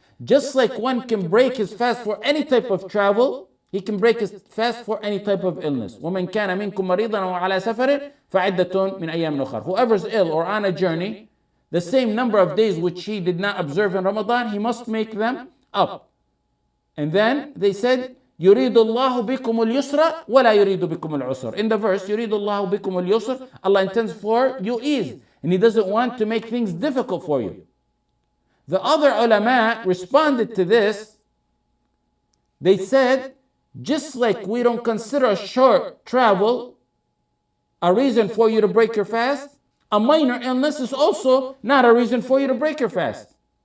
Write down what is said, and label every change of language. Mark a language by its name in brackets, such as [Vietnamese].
[English] Just like one can break his fast for any type of travel, he can break his fast for any type of illness. [Arabic] وَمَنْ كَانَ مِنْكُمْ مَرِيضًا أَوْ عَلَى سَفَرٍ فَعِدَّةٌ مِنْ أَيَّامٍ أُخَرٍ. [English] Whoever's ill or on a journey, the same number of days which he did not observe in Ramadan, he must make them up. And then they said, [Arabic] يُرِيدُ اللَّهُ بِكُمُ الْيُسْرَ وَلَا يُرِيدُ بِكُمُ الْعُسْرَ. [English] In the verse, [Arabic] يُرِيدُ اللَّهُ بِكُمُ الْيُسْرَ, [English] Allah intends for you ease. And He doesn't want to make things difficult for you. The other ulama responded to this. They said, just like we don't consider a short travel a reason for you to break your fast, a minor illness is also not a reason for you to break your fast.